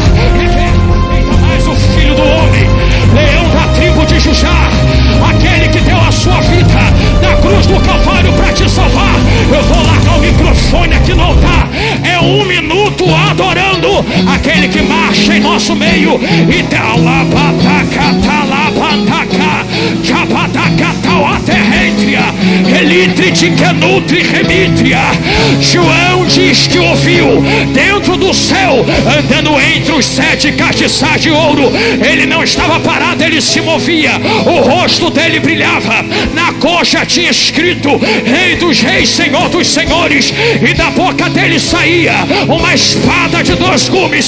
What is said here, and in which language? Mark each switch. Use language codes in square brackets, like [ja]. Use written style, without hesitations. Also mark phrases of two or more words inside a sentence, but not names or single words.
[pt] Ainda mais o Filho do Homem, leão da tribo de Judá, aquele que deu a sua vida na cruz do Calvário para te salvar. Eu vou largar o microfone aqui no altar. É 1 minuto adorando aquele que marcha em nosso meio. E talabataca, talabataca, jabataca, tauaterrentria, elitre de canutri remitria. João diz que ouviu dentro do céu, andando entre os 7 castiçais de ouro. Ele não estava parado, ele se movia, o rosto dele brilhava, na coxa tinha escrito Rei dos Reis, Senhor dos Senhores, e da boca dele saía uma espada de 2 gumes.